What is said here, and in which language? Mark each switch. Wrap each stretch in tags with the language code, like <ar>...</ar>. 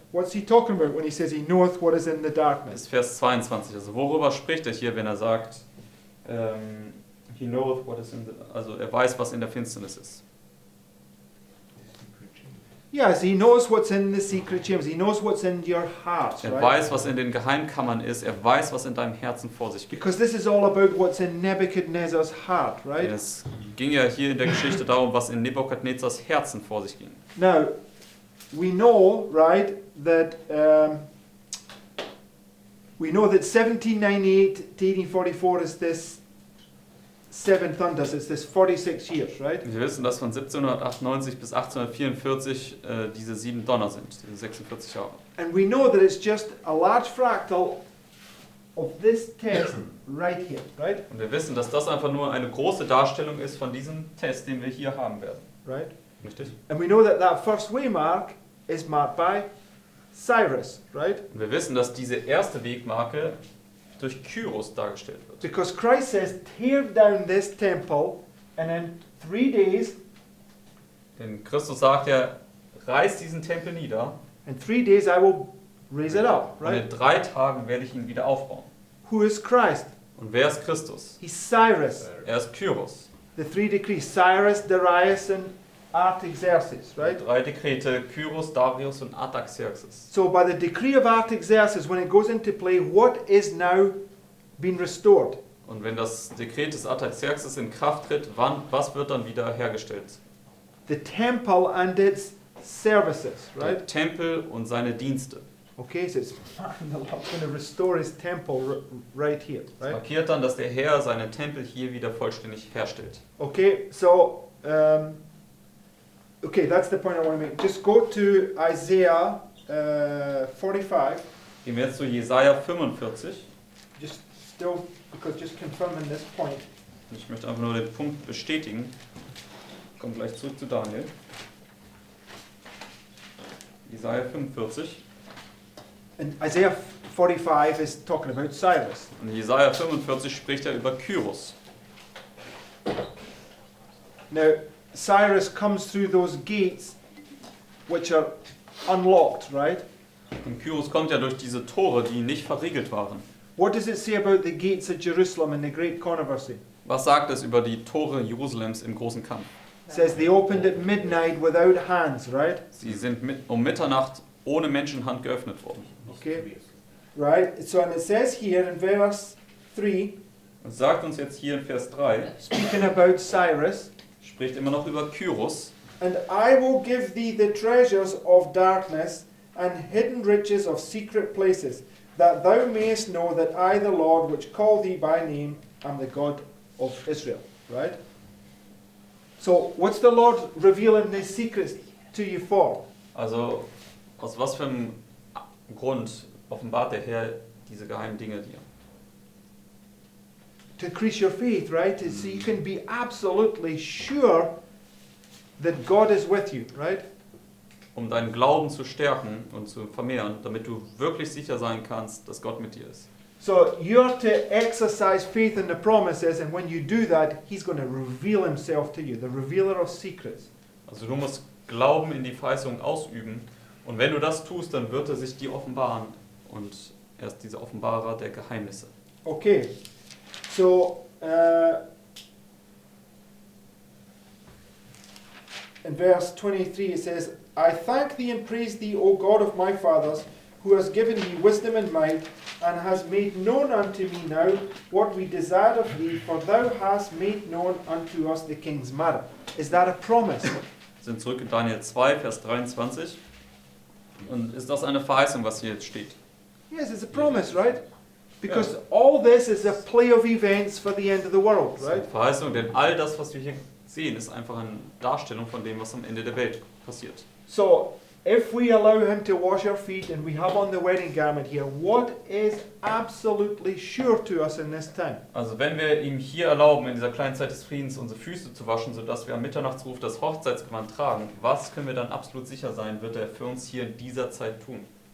<en>What's he talking about when he says he knoweth what is in the</en> <de>Das</de> <en>darkness?</en> <de>ist Vers 22. Also worüber spricht er hier, wenn er sagt,</de> <en>he knoweth what is in the,</en> <de>also er weiß, was in der Finsternis ist.</de> <en>Yes, he knows what's in the secret chambers. He knows what's in your heart,</en> <de>Er</de> <en>right?</en> <de>weiß, was in den Geheimkammern ist. Er weiß, was in deinem Herzen vor sich geht.</de> <en>Because this is all about what's in Nebuchadnezzar's heart, right?</en> <de>Es ging ja hier in der Geschichte darum, was in Nebukadnezars Herzen vor sich ging.</de> <en>Now, we know, right, that 1798 to 1844 is this seven thunders. It's this 46 years, right?</en> <de>Wir wissen, dass von 1798 bis 1844 diese 7 Donner sind, diese 46 Jahre.</de> <en>And we know that it's just a large fractal of this test right here, right?</en> <de>Und wir wissen, dass das einfach nur eine große Darstellung ist von diesem Test, den wir hier haben werden.</de> <en>Right?</en> <de>Richtig?</de> <en>And we know that that first waymark is marked by Cyrus, right?</en> <de>Und wir wissen, dass diese erste Wegmarke durch Kyros dargestellt wird.</de> <en>Because Christ says, tear down this temple, and in 3 days,</en> <de>Denn Christus sagt ja, reiß diesen Tempel nieder</de> <en>in 3 days I will raise it up,</en> <de>und</de> <en>right?</en> <de>in 3 Tagen werde ich ihn wieder aufbauen.</de> <en>Who is Christ?</en> <de>Und wer ist Christus?</de> <en>He's Cyrus.</en> <de>Er ist Kyros.</de> <en>The 3 decrees, Cyrus, Darius, and Artaxerxes, right?</en> <de>3 Dekrete, Kyros, Darius und Artaxerxes.</de> <en>So by the decree of Artaxerxes, when it goes into play, what is now being restored?</en> <de>Und wenn das Dekret des Artaxerxes in Kraft tritt, was wird dann wieder hergestellt?</de> <en>The temple and its services,</en> <de>Der</de> <en>right?</en> <de>Tempel und seine Dienste.</de> <en>Okay, so it's the Lord's going to restore his temple right here,</en> <de>Es</de> <en>right?</en> <de>markiert dann, dass der Herr seinen Tempel hier wieder vollständig herstellt.</de> <en>Okay, so okay, that's the point I want to make. Just go to Isaiah 45.</en> <de>Gehen wir jetzt zu Jesaja 45.</de> <en>Just still, because just confirming this point.</en> <de>Ich möchte einfach nur den Punkt bestätigen. Ich komme gleich zurück zu Daniel. Jesaja 45.</de> <en>And Isaiah 45 is talking about Cyrus.</en> <de>Und Jesaja 45 spricht er über Kyros.</de> <en>Now, Cyrus comes through those gates which are unlocked, right?</en> <de>Und Kyros kommt ja durch diese Tore, die nicht verriegelt waren.</de> <en>What does it say about the gates of Jerusalem in the great controversy?</en> <de>Was sagt es über die Tore Jerusalems im großen Kampf?</de> <en>It says they opened at midnight without hands, right?</en> <de>Sie sind um Mitternacht ohne Menschenhand geöffnet worden.</de> <en>Okay. Right? So, and it says here in verse 3,</en> <de>Und sagt uns jetzt hier in Vers 3,</de> <en>speaking about Cyrus,</en> <de>spricht immer noch über Kyros.</de> <en>and I will give thee the treasures of darkness and hidden riches of secret places, that thou mayest know that I, the Lord, which call thee by name, am the God of Israel. Right? So, what's the Lord revealing these secrets to you for?</en> <de>Also aus was für einem Grund offenbart der Herr diese geheimen Dinge dir?</de> <en>To increase your faith, right? So you can be absolutely sure that God is with you, right?</en> <de>Um deinen Glauben zu stärken und zu vermehren, damit du wirklich sicher sein kannst, dass Gott mit dir ist.</de> <en>So you're to exercise faith in the promises, and when you do that, He's going to reveal Himself to you, the revealer of secrets.</en> <de>Also du musst Glauben in die Verheißung ausüben und wenn du das tust, dann wird er sich dir offenbaren und er ist dieser Offenbarer der Geheimnisse.</de> <en>Okay, so in verse 23 it says, I thank thee and praise thee, O God of my fathers, who has given me wisdom and might, and has made known unto me now what we desired of thee, for thou hast made known unto us the king's matter. Is that a promise?</en> <de>Wir sind zurück in Daniel 2, Vers 23. Und ist das eine Verheißung, was hier jetzt steht?</de> <en>Yes, it's a promise, right? Because all this is a play of events for the end of the world,</en> <de>Das ist eine</de> <en>right?</en> <de>Verheißung, denn all das, was wir hier sehen, ist einfach eine Darstellung von dem, was am Ende der Welt passiert.</de> <en>So, if we allow him to wash our feet and we have on the wedding garment here, what is absolutely sure to us in this time?</en> <de>Also wenn wir ihm hier erlauben, in dieser kleinen Zeit des Friedens unsere Füße zu waschen, sodass wir am Mitternachtsruf das Hochzeitsgewand tragen, was können wir dann absolut sicher sein, wird er für uns hier in dieser Zeit tun?</de>